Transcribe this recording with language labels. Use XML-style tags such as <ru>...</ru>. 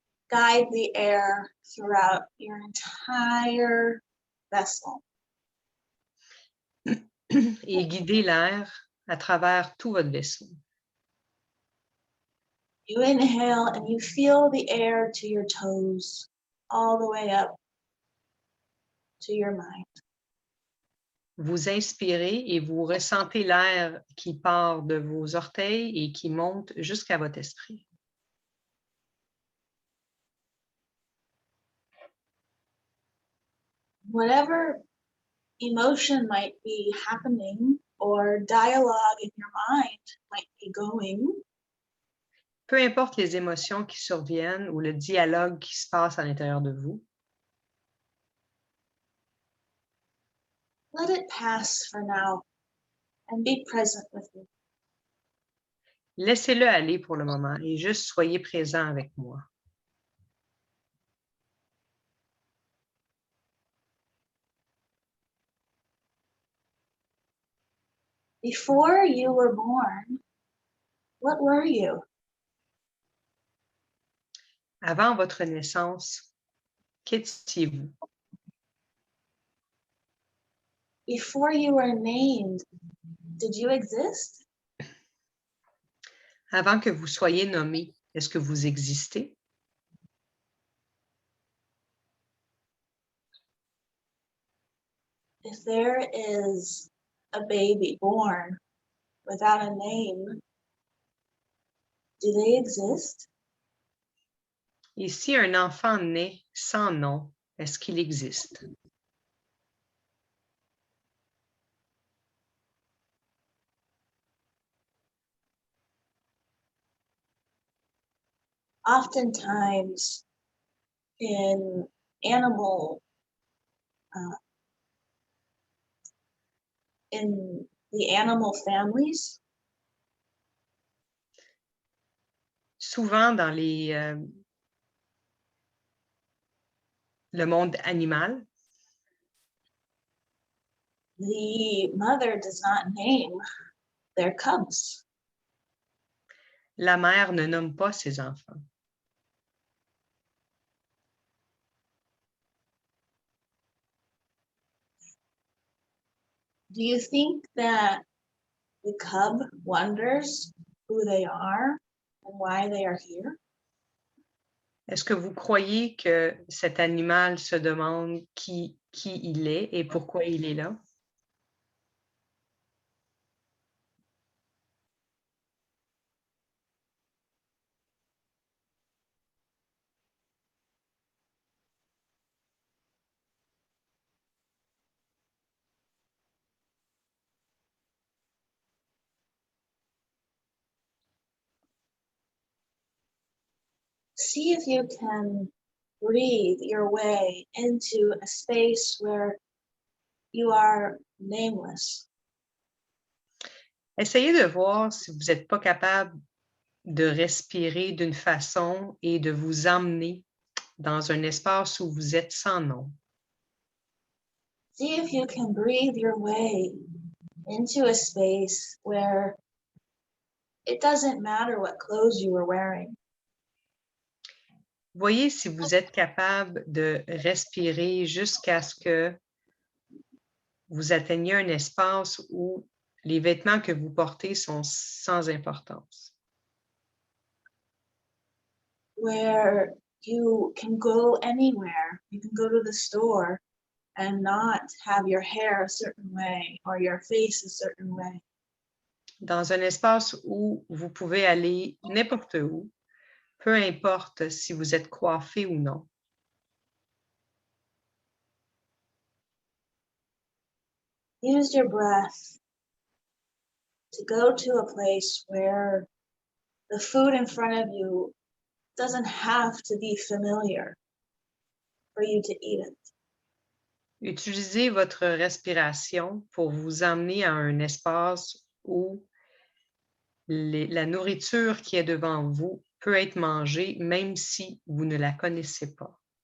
<en>Guide the air throughout your entire vessel.</en> <fr>Et guidez l'air à travers tout votre vaisseau.</fr> <en>You inhale and you feel the air to your toes, all the way up to your mind.</en> <fr>Vous inspirez et vous ressentez l'air qui part de vos orteils et qui monte jusqu'à votre esprit.</fr> <en>Whatever emotion might be happening or dialogue in your mind might be going,</en> <fr>peu importe les émotions qui surviennent ou le dialogue qui se passe à l'intérieur de vous,</fr> <en>let it pass for now and be present with me.</en> <fr>laissez-le aller pour le moment et juste soyez présent avec moi.</fr> <en>Before you were born, what were you?</en> <fr>Avant votre naissance, qu'étiez-vous?</fr> <en>Before you were named, did you exist?</en> <fr>Avant que vous soyez nommé, est-ce que vous existez?</fr> <en>If there is a baby born without a name, do they exist?</en> <fr>Et si un enfant naît sans nom, est-ce qu'il existe?</fr> <en>Oftentimes in animal, in the animal families,</en> <fr>Souvent dans le monde animal,</fr> <en>the mother does not name their cubs.</en> <fr>la mère ne nomme pas ses enfants.</fr> <en>Do you think that the cub wonders who they are and why they are here?</en> <fr>Est-ce que vous croyez que cet animal se demande qui il est et pourquoi il est là?</fr> <en>See if you can breathe your way into a space where you are nameless.</en> <fr>Essayez de voir si vous n'êtes pas capable de respirer d'une façon et de vous emmener dans un espace où vous êtes sans nom.</fr> <en>See if you can breathe your way into a space where it doesn't matter what clothes you were wearing.</en> <fr>Voyez si vous êtes capable de respirer jusqu'à ce que vous atteigniez un espace où les vêtements que vous portez sont sans importance.</fr> <en>Where you can go anywhere. You can go to the store and not have your hair a certain way or your face a certain way.</en> <fr>Dans un espace où vous pouvez aller n'importe où, peu importe si vous êtes coiffé ou non.</fr> <en>Use your breath to go to a place where the food in front of you doesn't have to be familiar for you to eat it.</en> <fr>Utilisez votre respiration pour vous emmener à un espace où la nourriture qui est devant vous peut être mangée même si vous ne la connaissez pas.</fr>